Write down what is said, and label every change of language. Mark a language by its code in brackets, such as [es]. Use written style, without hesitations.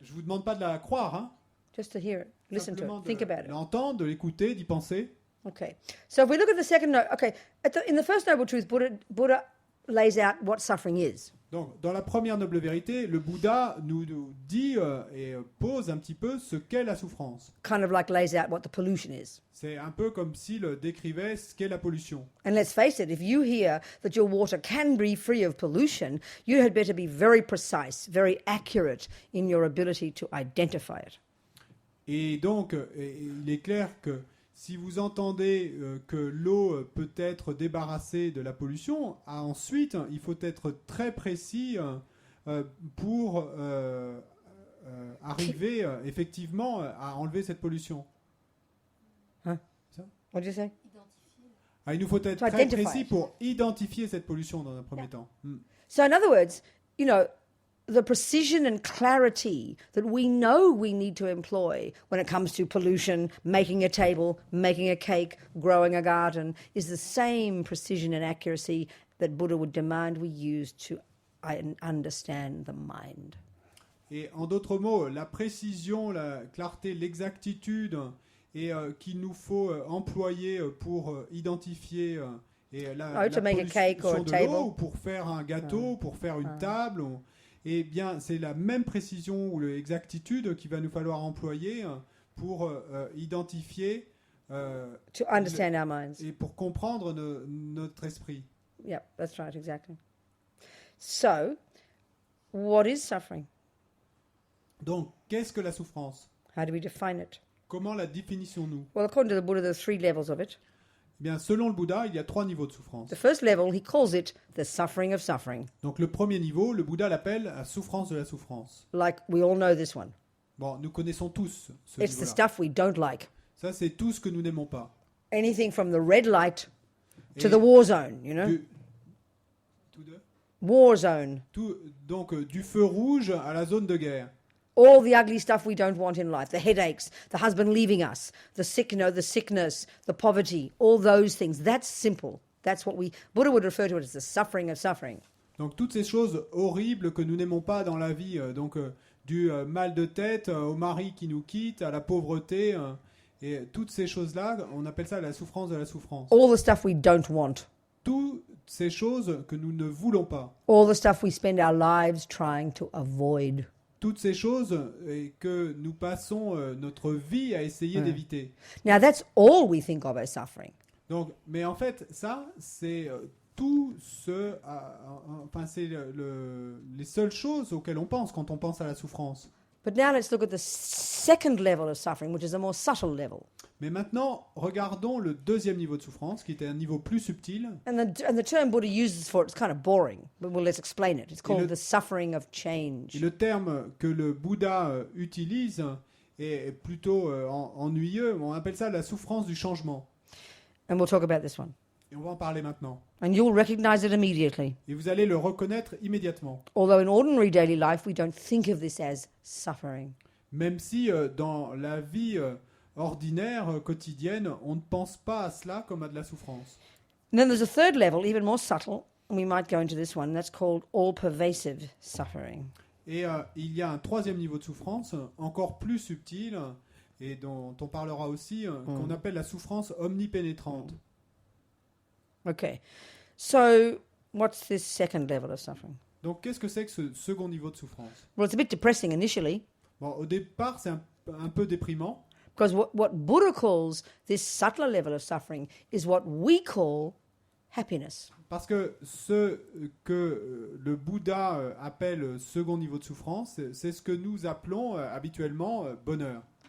[fr] Je vous demande pas de la croire, hein. [en] Just to hear it. Listen to [fr] Simplement [en] it. Think about [fr] de [en] it. [fr] l'entendre, de l'écouter, d'y penser. [en] Okay. So if we look at the second note, okay, in the first noble truth, Buddha lays out what suffering is. [fr] Donc, dans la première noble vérité, le Bouddha nous dit et pose un petit peu ce qu'est la souffrance. [en] Kind of like lays out what the pollution is. [fr] C'est un peu comme s'il décrivait ce qu'est la pollution. [en] And let's face it, if you hear that your water can be free of pollution, you had better be very precise, very accurate in your ability to identify it. [fr] Et donc, il est clair que si vous entendez que l'eau peut être débarrassée de la pollution, ensuite, il faut être très précis pour arriver effectivement à enlever cette pollution. Huh? Ça? [en] What did you say? [fr] Identifier. Il nous faut être [en] To [fr] très [en] identify [fr] précis [en] it. [fr] pour identifier cette pollution dans un premier temps. [en] So in other words, the precision and clarity that we know we need to employ when it comes to pollution, making a table, making a cake, growing a garden, is the same precision and accuracy that Buddha would demand we use to understand the mind. [fr] Et en d'autres mots, la précision, la clarté, l'exactitude et qu'il nous faut employer pour identifier la [en] to make a cake or a [fr] pollution de [en] table. [fr] l'eau, ou pour faire un gâteau, pour faire une table. Eh bien, c'est la même précision ou l'exactitude qu'il va nous falloir employer pour identifier [en] to understand our minds. [fr] et pour comprendre notre esprit. [en] Yeah, that's right, exactly. So, what is suffering? [fr] Donc, qu'est-ce que la souffrance? [en] How do we define it? [fr] Comment la définissons-nous? [en] Well, according to the Buddha, there are 3 levels of it. [fr] Eh bien, selon le Bouddha, il y a 3 niveaux de souffrance. [en] The first level, he calls it the suffering of suffering. [fr] Donc, le premier niveau, le Bouddha l'appelle la souffrance de la souffrance. [en] Like, we all know this one. [fr] Bon, nous connaissons tous ce [en] It's the [fr] niveau-là. [en] stuff we don't like. [fr] Ça, c'est tout ce que nous n'aimons pas. [en] Anything from the red light to [fr] Et [en] the war zone, you know? War zone. [fr] Donc, du feu rouge à la zone de guerre. [en] All the ugly stuff we don't want in life, the headaches, the husband leaving us, the sickness, the poverty, all those things. That's simple. That's what Buddha would refer to it as the suffering of suffering. [fr] Donc, toutes ces choses horribles que nous n'aimons pas dans la vie, du mal de tête au mari qui nous quitte, à la pauvreté, et toutes ces choses-là, on appelle ça la souffrance de la souffrance. [en] All the stuff we don't want. [fr] Toutes ces choses que nous ne voulons pas. [en] All the stuff we spend our lives trying to avoid. [fr] Toutes ces choses que nous passons notre vie à essayer d'éviter. [en] Now, that's all we think of as suffering. [fr] Donc, mais en fait, ça, c'est tout ce... enfin, c'est les seules choses auxquelles on pense quand on pense à la souffrance. [en] But now let's look at the second level of suffering, which is a more subtle level. [fr] Mais maintenant, regardons le deuxième niveau de souffrance, qui était un niveau plus subtil. [en] And the term Buddha uses for it is kind of boring, but let's explain it. It's called [fr] le- [en] the suffering of [fr] Et [en] change. [fr] le terme que le Bouddha utilise est plutôt ennuyeux. On appelle ça la souffrance du changement. [en] And we'll talk about this one. [fr] Et on va en parler maintenant. [en] And you'll recognize it immediately. [fr] Et vous allez le reconnaître immédiatement. [en] Although in ordinary daily life, we don't think of this as suffering. [fr] Même si dans la vie ordinaire, quotidienne, on ne pense pas à cela comme à de la souffrance. [en] And then there's a third level, even more subtle, and we might go into this one, that's called all-pervasive suffering. [fr] Et il y a un troisième niveau de souffrance, encore plus subtil, et dont on parlera aussi, qu'on appelle la souffrance omnipénétrante. [en] Okay. So what's this second level of suffering? [fr] Donc qu'est-ce que c'est que ce second niveau de souffrance? [en] Well, it's a bit depressing initially, [fr] Bon, au départ, c'est un peu déprimant, [en] because what Buddha calls this subtler level of suffering is what we call happiness. [fr] parce que ce que le Bouddha appelle second niveau de souffrance, c'est ce que nous appelons habituellement bonheur.